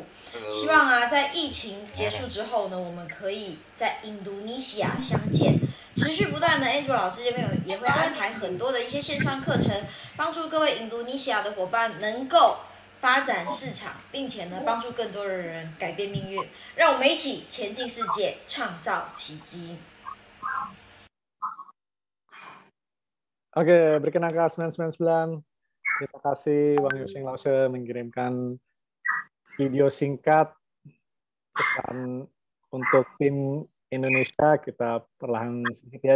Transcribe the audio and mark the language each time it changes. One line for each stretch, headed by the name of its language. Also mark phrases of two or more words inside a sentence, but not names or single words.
Chinese: 希望啊，在疫情结束之后呢，我们可以在印度尼西亚相见。持续不断的 Andrew 老师这边也会安排很多的一些线上课程，帮助各位印度尼西亚的伙伴能够发展市场，并且呢帮助更多的人改变命运。让我们一起前进世界，创造奇迹。
Indonesian: Oke, berkenaan ke 999. Terima kasih Bang Yusing Lause mengirimkan video singkat pesan untuk tim Indonesia. Kita perlahan sedikit ya.